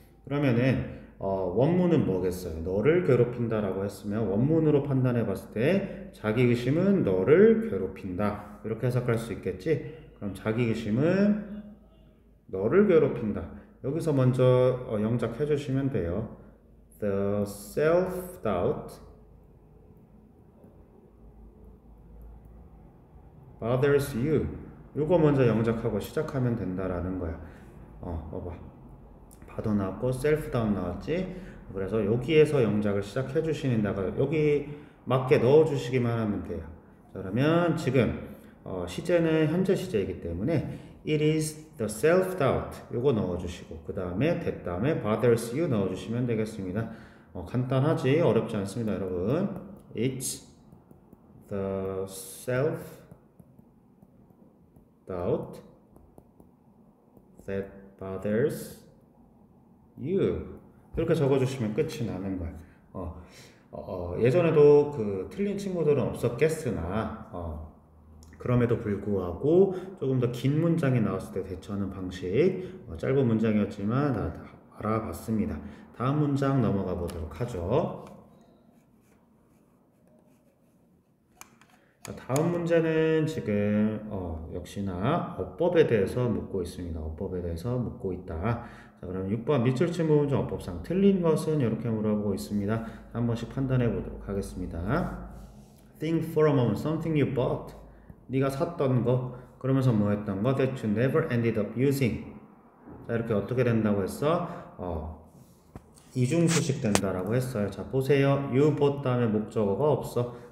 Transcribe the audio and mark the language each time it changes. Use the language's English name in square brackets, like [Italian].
[Korean] 그러면은 원문은 뭐겠어요? 너를 괴롭힌다라고 했으면 원문으로 판단해 봤을 때 자기의심은 너를 괴롭힌다. 이렇게 해석할 수 있겠지? 그럼 자기의심은 너를 괴롭힌다. 여기서 먼저 영작해 주시면 돼요. [English] The self-doubt bothers you. [Korean] 이거 먼저 영작하고 시작하면 된다라는 거야. 봐봐. 바도 나왔고 셀프 다운 나왔지. 그래서 여기에서 영작을 시작해 주시는다가 여기 맞게 넣어 주시기만 하면 돼요. 자, 그러면 지금 시제는 현재 시제이기 때문에 [English] it is the self doubt [Korean] 요거 넣어 주시고 그 다음에 that 다음에 [English] bothers you [Korean] 넣어 주시면 되겠습니다. 간단하지 어렵지 않습니다, 여러분. [English] It's the self doubt that bothers you [Korean] 이렇게 적어주시면 끝이 나는 거야. 예전에도 그 틀린 친구들은 없었겠으나 그럼에도 불구하고 조금 더 긴 문장이 나왔을 때 대처하는 방식 짧은 문장이었지만 알아봤습니다. 다음 문장 넘어가 보도록 하죠. 다음 문제는 지금 역시나 어법에 대해서 묻고 있습니다. 어법에 대해서 묻고 있다. 자, 그럼 6번 밑줄 친 부분 중 어법상 틀린 것은 이렇게 물어보고 있습니다. 한 번씩 판단해 보도록 하겠습니다. [English] Think for a moment something you bought. [Korean] 네가 샀던 거 그러면서 뭐 했던 거 [English] that you never ended up using. [Korean] 자, 이렇게 어떻게 된다고 했어? 이중수식 된다라고 했어요. 자, 보세요. [English] You bought [Korean] 다음에 목적어가 없어.